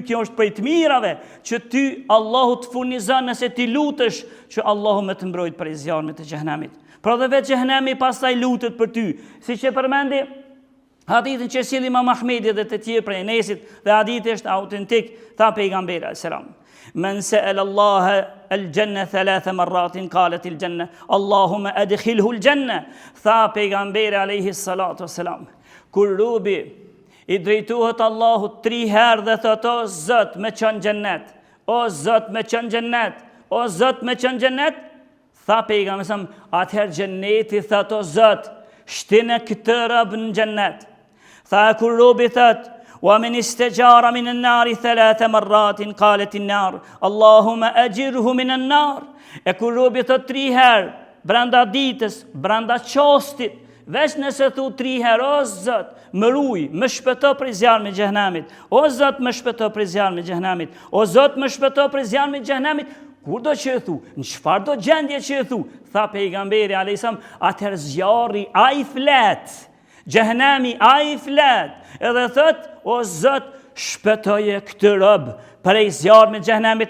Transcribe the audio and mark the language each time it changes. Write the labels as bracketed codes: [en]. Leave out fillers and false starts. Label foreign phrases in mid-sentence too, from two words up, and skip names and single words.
[sq] Kjo është prej të mirave që ty Allahu të furnizon nëse ti lutesh që Allahu më të mbrojt prej zjarmit të xhenemit. Pra dhe vetë xhenemi pastaj lutet për ty. Siç e përmendi hadithin që sjell Imam Ahmedi dhe të tjerë prej Enesit, dhe hadithi është autentik, tha pejgamberi [ar] عليه السلام: من سأل الله الجنة 3 مرات قالت الجنة اللهم أدخله الجنة. [sq] Tha pejgamberi [ar] عليه الصلاة والسلام: [sq] kur robi i drejtohet Allahut 3 herë dhe thot: O Zot, më çon xhennet, o Zot, më çon xhennet, o Zot, më çon xhennet, tha pejgamberi, atëherë xhenneti thot: O Zot, shtinë këtë rob në xhennet. Tha kur robi thot: [ar] ومن استجار من النار 3 مرات قالت النار اللهم أجره من النار. [sq] E kur robi thot 3 herë brenda ditës, brenda qastit, veç nëse thu 3 herë: O Zot, më ruaj, më shpëto prej zjarmit të xhenemit, o Zot, më shpëto prej zjarmit të xhenemit, o Zot, më shpëto prej zjarmit të xhenemit, kur do që e thu, në çfarë do gjendje që e thu, tha pejgamberi [ar] عليه السلام, [sq] atëherë zjarri ai flet, xhenemi ai flet, edhe thot: O Zot, shpëtoje këtë rob prej zjarmit të xhenemit.